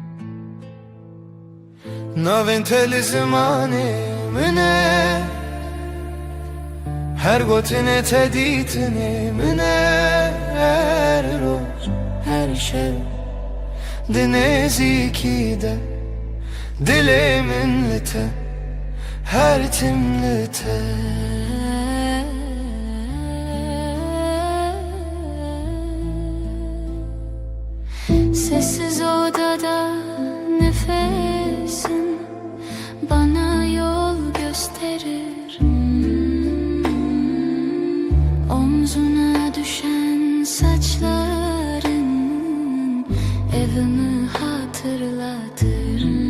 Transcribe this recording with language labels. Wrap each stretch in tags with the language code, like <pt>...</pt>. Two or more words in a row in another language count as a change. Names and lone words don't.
<ku>Navên te li zimanê min e, her gotinê te dîtinê min e. Her roj, her şev di nêzîkî de, dilê min li te, her tim li te.</ku> <tr>Sessiz odada nefesin bana yol gösterir. Omzuna düşen saçların evimi hatırlatır.</tr>